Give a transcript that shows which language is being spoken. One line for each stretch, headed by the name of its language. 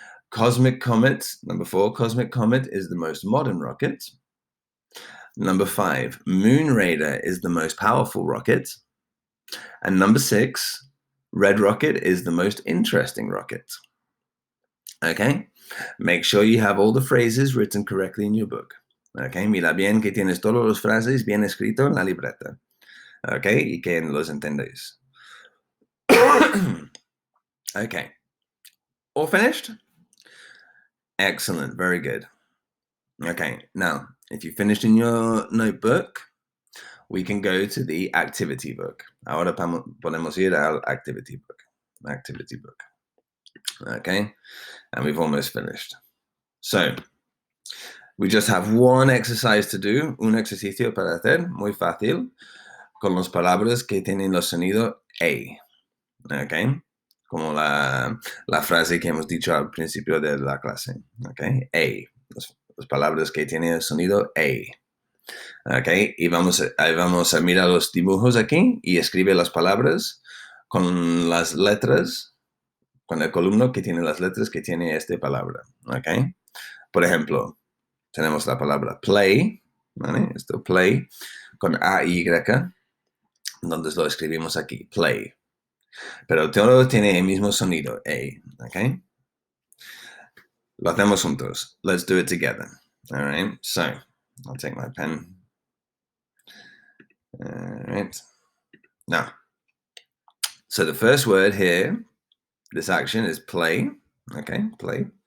English: Cosmic Comet, number 4, Cosmic Comet is the most modern rocket. Number 5, Moon Radar is the most powerful rocket. And number 6, Red Rocket is the most interesting rocket. Okay, make sure you have all the phrases written correctly in your book.
Spanish: Okay, mira bien que tienes todas las frases bien escrito en la libreta. Okay, y que los entendéis.
English: Okay, all finished? Excellent, very good. Okay, now, if you finished in your notebook, we can go to the activity book.
Spanish: Ahora podemos ir al activity book. Activity book.
English: Okay, and we've almost finished. So, we just have one exercise to do,
Spanish: un ejercicio para hacer, muy fácil, con las palabras que tienen los sonidos A. Okay, como la frase que hemos dicho al principio de la clase. Okay, A. Las palabras que tienen el sonido A. Okay, y vamos a mirar los dibujos aquí y escribe las palabras con las letras, con el columno que tiene las letras que tiene esta palabra. Okay, por ejemplo, tenemos la palabra play, ¿vale? Esto play con AY, donde lo escribimos aquí, play. Pero todo tiene el mismo sonido, A, ¿ok? Lo hacemos juntos.
English: Let's do it together. All right, so I'll take my pen. All right. Now, so the first word here, this action is play. Okay, play.